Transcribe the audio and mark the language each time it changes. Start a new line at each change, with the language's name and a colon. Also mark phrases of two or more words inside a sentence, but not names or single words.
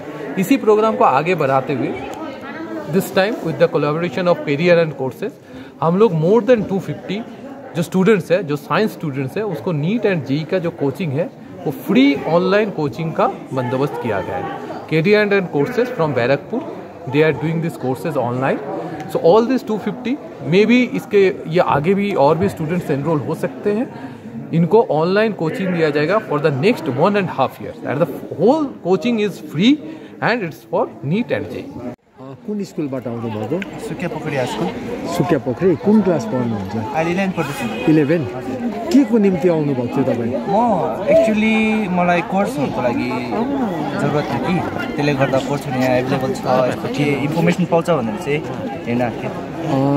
Hindi: इसी प्रोग्राम को आगे बढ़ाते हुए
English: this time with the collaboration of career and courses
Hindi: हम लोग
English: more than
Hindi: 250 जो स्टूडेंट्स है, जो
English: science students
Hindi: है, उसको
English: NEET and JEE
Hindi: का जो कोचिंग है वो
English: free online coaching
Hindi: का बंदोबस्त किया गया है।
English: career and courses from Barrackpore, they are doing this courses online so all this 250 may be
Hindi: इसके ये आगे भी और भी स्टूडेंट्स एनरोल हो सकते हैं। इनको ऑनलाइन कोचिंग दिया जाएगा
English: for the next 1.5 years and the whole coaching is free and it's for NEET and JEE.
Nepali: कुन स्कुलबाट आउनु भएको? सुकिया पोखरी हाई स्कुल। सुकिया पोखरी। कुन क्लास पढ्नुहुन्छ? अहिले 11 पढ्दैछु। 11? के को निम्ति आउनु भएको थियो तपाईँ? म एक्चुअली मलाई कोर्सहरूको लागि जरुरत थियो कि, त्यसले गर्दा कोर्सहरू यहाँ एभाइलेबल छ, यस्तो के इन्फर्मेसन पाउँछ भनेर चाहिँ हेर्न आएको थिएँ।